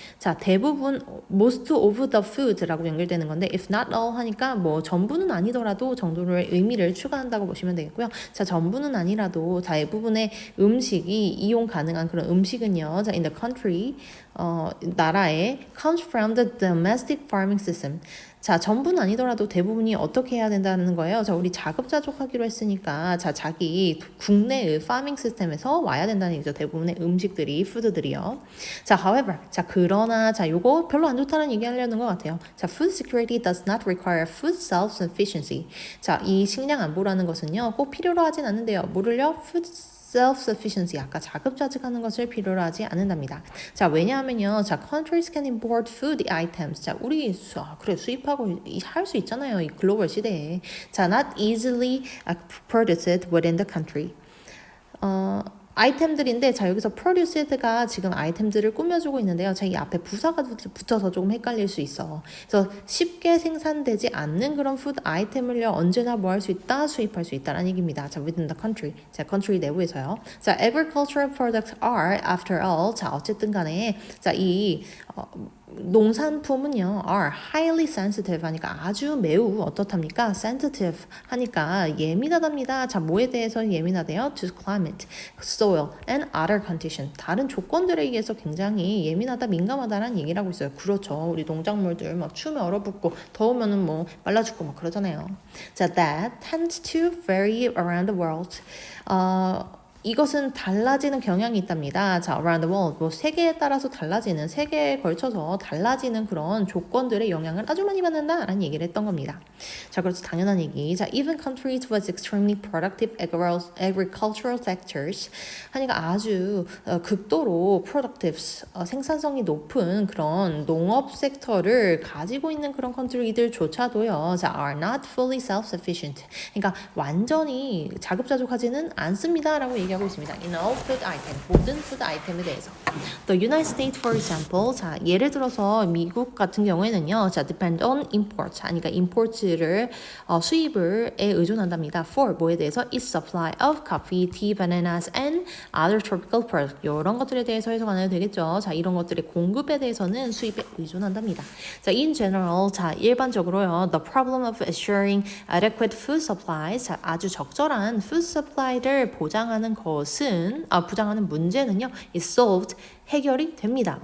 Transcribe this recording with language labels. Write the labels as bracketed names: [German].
[Korean] 자, 대부분 [English] most of the food [Korean] 라고 연결되는 건데 [English] if not all [Korean] 하니까 전부는 아니더라도 정도의 의미를 추가한다고 보시면 되겠고요. 자, 전부는 아니라도 대부분의 음식이 이용 가능한 그런 음식은요. [English] 자, in the country 나라에 comes from the domestic farming system. [Korean] 자, 전부는 아니더라도 대부분이 어떻게 해야 된다는 거예요. 자, 우리 자급자족하기로 했으니까 자, 자기 국내의 파밍 시스템에서 와야 된다는 얘기죠. 대부분의 음식들이, 푸드들이요. 자, however, 자, 그러나 자, 요거 별로 안 좋다는 얘기 하려는 것 같아요. [English] 자, food security does not require food self-sufficiency. [Korean] 자, 이 식량 안보라는 것은요, 꼭 필요로 하진 않는데요. 뭐를요? food self-sufficiency, 아까 자급자족하는 것을 필요로 하지 않는답니다. [English] 자, 왜냐하면요, 자, countries can import food items. [Korean] 자, 우리 수입하고 할 수 있잖아요, 이 글로벌 시대에. [English] 자, not easily produced within the country. [Korean] 아이템들인데 자 여기서 produced가 지금 아이템들을 꾸며주고 있는데요. 자, 이 앞에 부사가 붙어서 조금 헷갈릴 수 있어. 그래서 쉽게 생산되지 않는 그런 푸드 아이템을요 언제나 뭐 할 수 있다? 수입할 수 있다라는 얘기입니다. 자, [English] within the country. [Korean] 자, country 내부에서요. [English] 자, agricultural products are after all. [Korean] 자, 어쨌든 간에 자, 이 농산품은요 [English] are highly sensitive [Korean] 하니까 아주 매우 어떻답니까? sensitive 하니까 예민하답니다. 자, 뭐에 대해서 예민하대요? [English] to climate, soil and other condition. [Korean] 다른 조건들에 의해서 굉장히 예민하다, 민감하다라는 얘기를 하고 있어요. 그렇죠. 우리 농작물들 막 추우면 얼어붙고 더우면은 말라 죽고 막 그러잖아요. [English] 자, that tends to vary around the world. [Korean] 이것은 달라지는 경향이 있답니다. 자, [English] around the world, [Korean] 세계에 따라서 달라지는, 세계에 걸쳐서 달라지는 그런 조건들의 영향을 아주 많이 받는다라는 얘기를 했던 겁니다. 자, 그래서 당연한 얘기. 자, [English] even countries with extremely productive agricultural sectors [Korean] 하니까 아주 극도로 productive, 생산성이 높은 그런 농업 섹터를 가지고 있는 그런 컨트리들조차도요. 자, [English] are not fully self-sufficient. [Korean] 그러니까 완전히 자급자족하지는 않습니다라고 얘기 얘기하고 있습니다. [English] In all food item, 모든 food item에 대해서. The United States, for example, [Korean] 자 예를 들어서 미국 같은 경우에는요, 자 [English] depend on import, [Korean] 그러니까 import를 수입을에 의존한답니다. [English] For [Korean] 뭐에 대해서 [English] its supply of coffee, tea, bananas, and other tropical products. [Korean] 이런 것들에 대해서 해석 안 해도 되겠죠. 자 이런 것들의 공급에 대해서는 수입에 의존한답니다. 자 [English] in general, [Korean] 자 일반적으로요, [English] the problem of assuring adequate food supplies, [Korean] 자, 아주 적절한 food supply를 보장하는 것은 보장하는 문제는요, [English] is solved [Korean] 해결이 됩니다.